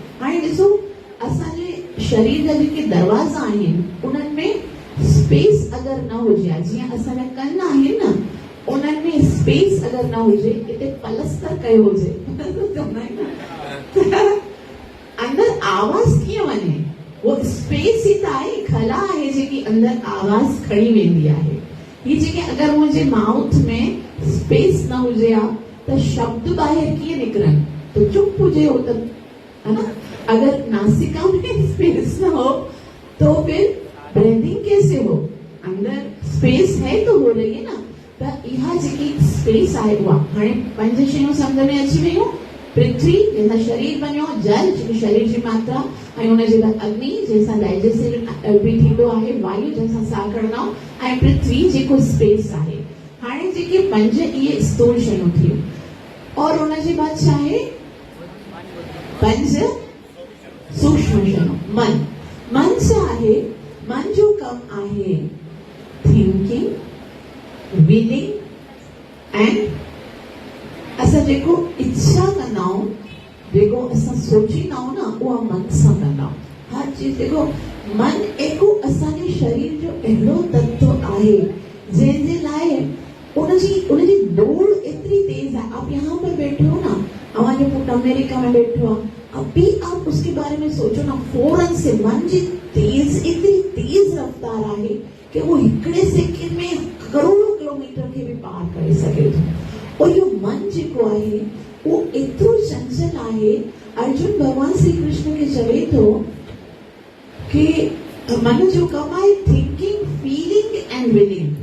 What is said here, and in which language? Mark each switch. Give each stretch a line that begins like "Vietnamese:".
Sindhi: हाणे ॾिसो असांजे शरीर जा जेके दरवाजा आहिनि उन्हनि में स्पेस अगर न हुजे, जीअं असांजा कन आहिनि न, उन्हनि में स्पेस अगर न हुजे, हिते पलस्तर कयो हुजे अंदर आवाज कीअं वञे? वो स्पेस ही त आहे, खला आहे जेकी अंदर आवाज खणी वेंदी आहे। ही जेके अगर मुंहिंजे माउथ में स्पेस न हुजे आ त शब्द ॿाहिरि कीअं निकिरनि?
Hindi: तो चुप हुजे हो त, है ना? अगर नासिका में स्पेस न हो तो फिर ब्रीदिंग कैसे हो? अंदर स्पेस है तो हो रही है ना।
Sindhi: त इहा जेकी स्पेस आहे उहा हाणे 5 शयूं सम्झ में अची वियूं। पृथ्वी जैसा शरीर बनो, जल जो शरीर जी मात्रा, ऐं उन जे बाद अग्नि जैसा डाइजेस्टिव भी थींदो आहे, वायु जैसा साह खणंदा, ऐं पृथ्वी जेको स्पेस आहे। हाणे जेके 5 इहे स्थूल शयूं थियूं और उन जे बाद छा आहे? 5 सूक्ष्म शयूं। मन। मन छा आहे? मन जो कम आहे थिंकिंग, विलिंग एंड असां जेको इच्छा कंदा आहियूं, जेको असां सोचींदा आहियूं न, उहा मन सां कंदा आहियूं। हर चीज देखो, मन हिकु असांजे शरीर जो अहिड़ो तत्व आहे जंहिंजे लाइ उनजी दौड़ एतिरी तेज है।
Hindi: आप यहाँ पर बैठे हो ना, हमारे पुट अमेरिका में बैठे हो, अभी आप उसके बारे में सोचो ना, फौरन से
Sindhi: मन जी तेज, इतनी तेज रफ्तार आहे कि वो हिकिड़े सेकंड में करोड़ों किलोमीटर के भी पार करे सके थो। और यो मन जेको आहे वो एतिरो चंचल आहे। अर्जुन भगवान श्री कृष्ण के चवे थो कि मन जो कम आहे थिंकिंग, फीलिंग एंड विलिंग।